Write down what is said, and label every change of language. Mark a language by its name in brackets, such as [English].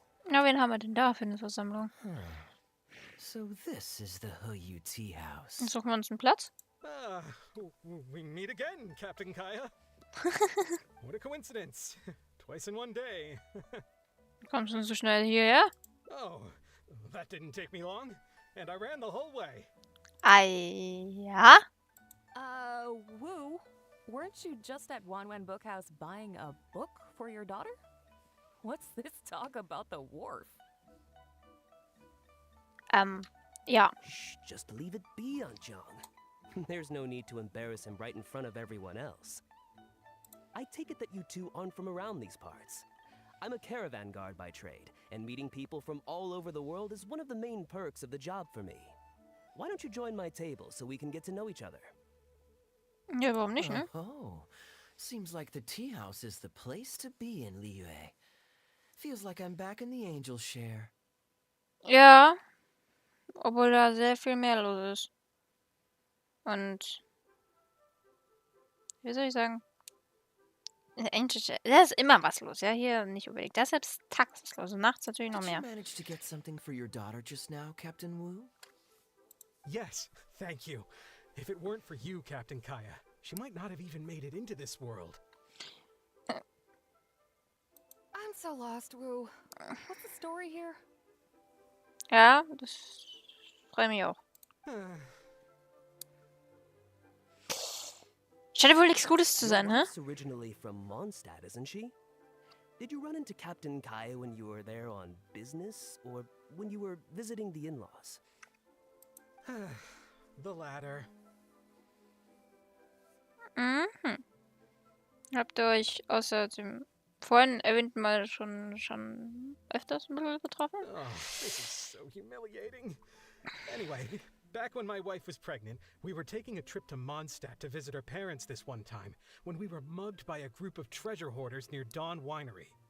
[German] Na, wen haben wir denn da für eine Versammlung? [English] So this is the Huyu tea house. [German] Dann suchen wir uns einen Platz. [English] Ah, we meet again, Captain Kaeya. What a coincidence. Twice in one day. [German] Kommst du so schnell hierher? [English] Oh, that didn't take me long. And I ran the whole way. [German] Ja? [English] Woo, weren't you just at Wanwen Bookhouse buying a book for your daughter? What's this talk about the wharf? [German] Ja. [English] Shh, just leave it be, Anjong. There's no need to embarrass him right in front of everyone else. I take it that you two aren't from around these parts. I'm a caravan guard by trade, and meeting people from all over the world is one of the main perks of the job for me. Why don't you join my table so we can get to know each other? [German] Ja, warum nicht, ne? [English] Oh, seems like the tea house is the place to be in Liyue. Feels like I'm back in the angel share. [German] Ja. Obwohl da sehr viel mehr los ist. Und wie soll ich sagen? Da ist immer was los, ja, hier nicht unbedingt. Da ist selbst tags was los und nachts natürlich noch [English] Did you [German] mehr. [English] manage to get something for your daughter just now, Captain Wu? Yes, thank you. If it weren't for you, Captain Kaeya, she might not have even made it into this world. I'm so lost, Woo. What's the story here? [German] Ja, das freut mich auch. Scheint wohl nichts Gutes zu sein, [English] Your hä? wife's originally from Mondstadt, isn't she? Did you run into Captain Kaeya when you were there on business, or when you were visiting the in-laws? The latter. Mhm. [German] Habt ihr euch außer dem vorhin erwähnten Mal schon öfters ein bisschen getroffen? [English] Oh, this is so humiliating. Anyway, back when my wife was pregnant, we were taking a trip to Mondstadt to visit her parents this one time, when we were mugged by a group of treasure hoarders near Dawn Winery.